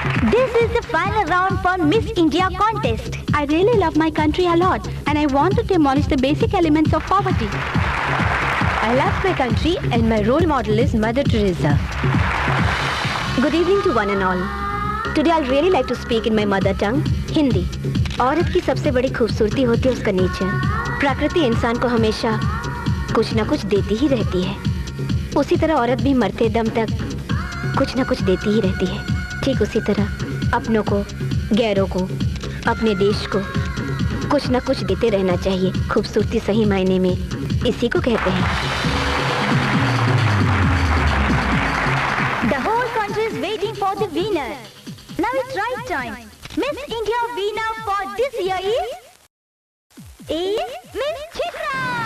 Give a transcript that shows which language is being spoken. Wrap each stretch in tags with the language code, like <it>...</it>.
<en>This is the final round for Miss India contest. I really love my country a lot and I want to demolish the basic elements of poverty. I love my country and my role model is Mother Teresa. Good evening to one and all. Today I'll really like to speak in my mother tongue, Hindi.</en> <hi>औरत की सबसे बड़ी खूबसूरती होती है उसका nature. प्रकृति इंसान को हमेशा कुछ न कुछ देती ही रहती है। उसी तरह औरत भी मरते दम तक कुछ न कुछ देती ही रहती है। ठीक उसी तरह अपनों को, गैरों को, अपने देश को कुछ न कुछ देते रहना चाहिए। खूबसूरती सही मायने में इसी को कहते हैं।</hi> <en>The whole country is waiting for the winner. Now it's right time. Miss India winner for this year is Miss Chitra.</en>